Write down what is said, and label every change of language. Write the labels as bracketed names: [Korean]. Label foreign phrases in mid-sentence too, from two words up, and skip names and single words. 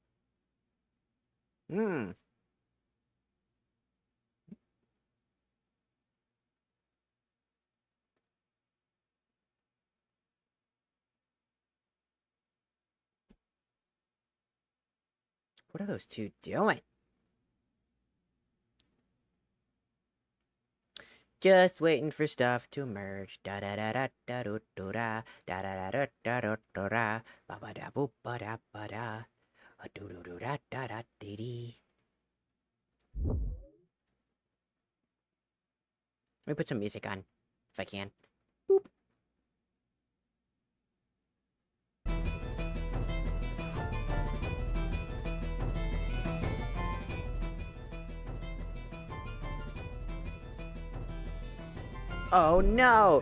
[English] What are those two doing? Just waiting for stuff to merge. Da da da da da do do da da da da da da do da ba ba da boop ba da ba da do do do da da da dee dee. Let me put some music on, if I can. Boop. Oh no!